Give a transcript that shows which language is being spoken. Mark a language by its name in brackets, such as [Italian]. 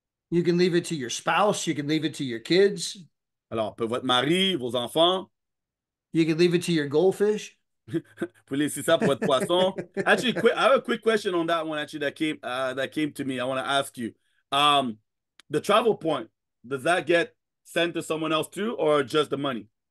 [English] You can leave it to your spouse. You can leave it to your kids. [French] Alors, votre mari, vos enfants, [English] You can leave it to your goldfish. [French] vous pouvez laisser ça pour votre poisson. [English] Actually, I have a quick question on that one. Actually, that came to me. I want to ask you. The travel point, does that get sent to someone else too, or just the money?